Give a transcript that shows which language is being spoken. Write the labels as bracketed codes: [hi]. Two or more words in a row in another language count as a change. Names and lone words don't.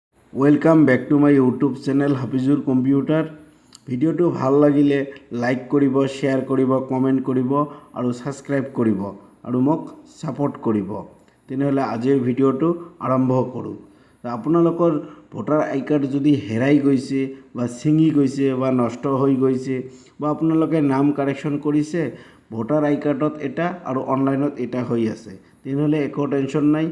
[en] welcome back to my YouTube channel Hafijur computer. [as] ভিডিঅ'টো ভাল লাগিলে লাইক কৰিব, শ্বেয়াৰ কৰিব, কমেণ্ট কৰিব আৰু সাবস্ক্ৰাইব কৰিব আৰু মোক সাপোৰ্ট কৰিব। তেনেহলে আজিৰ ভিডিঅ'টো আৰম্ভ কৰোঁ। আপোনালোকৰ [en] voter ID card [as] যদি হেৰাই গৈছে বা ছিঙি গৈছে বা নষ্ট হৈ গৈছে বা আপোনালোকে নাম কাৰেকশ্যন কৰিছে, ভোটাৰ আই কাৰ্ডত এটা আৰু অনলাইনত এটা হৈ আছে, তেনেহলে একো টেনশ্যন নাই।